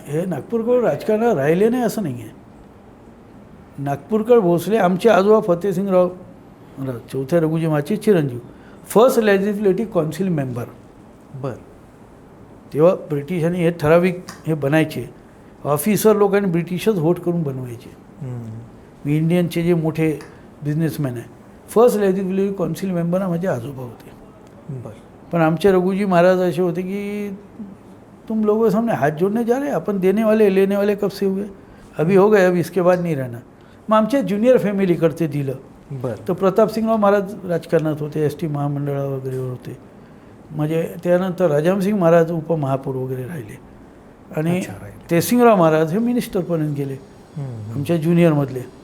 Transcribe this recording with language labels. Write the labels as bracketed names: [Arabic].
[Marathi] हे नागपूरकर राजकारणात राहिले नाही असं नाही आहे. नागपूरकर भोसले आमचे आजोबा फतेसिंगराव चौथ्या रघुजी महाराजचे चिरंजीव, फर्स्ट लेजिस्लेटिव्ह काउन्सिल मेंबर. बर. तेव्हा ब्रिटिशांनी हे ठराविक हे बनायचे, ऑफिसर लोकांनी ब्रिटिशच व्होट करून बनवायचे. मी इंडियनचे जे मोठे बिझनेसमॅन आहे, फर्स्ट लेजिस्लेटिव्ह काउन्सिल मेंबर माझे आजोबा होते. बर. पण आमचे रघुजी महाराज असे होते की [Hindi] तुम लोगों के सामने हाथ जोड़ने जा रहे हैं, अपन देने वाले लेने वाले कब से हुए, अभी हो गए, अब इसके बाद नहीं रहना. [Marathi] मग आमच्या ज्युनियर फॅमिलीकडचे दिलं. बरं. तर प्रतापसिंगराव महाराज राजकारणात होते, एस टी महामंडळा वगैरे होते. म्हणजे त्यानंतर राजामसिंग महाराज उपमहापौर वगैरे राहिले, आणि तेसिंगराव महाराज हे मिनिस्टरपर्यंत गेले आमच्या ज्युनियरमधले.